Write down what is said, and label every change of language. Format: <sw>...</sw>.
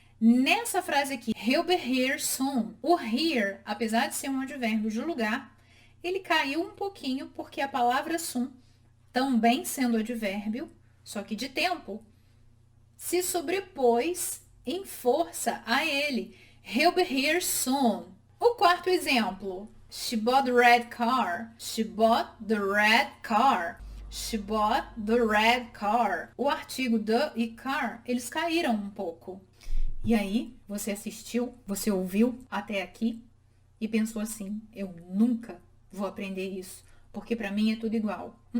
<pt>Nessa frase aqui,</pt> <en>he'll be here soon,</en> <pt>o here, apesar de ser um advérbio de lugar, ele caiu um pouquinho porque a palavra soon, também sendo advérbio, só que de tempo, se sobrepôs em força a ele.</pt> <en>He'll be here soon.</en> <pt>O quarto exemplo,</pt> <en>she bought the red car. She bought the red car. She bought the red car.</en> <pt>O artigo the e car, eles caíram um pouco. E aí, você assistiu, você ouviu até aqui e pensou assim, eu nunca vou aprender isso, porque para mim é tudo igual.</pt>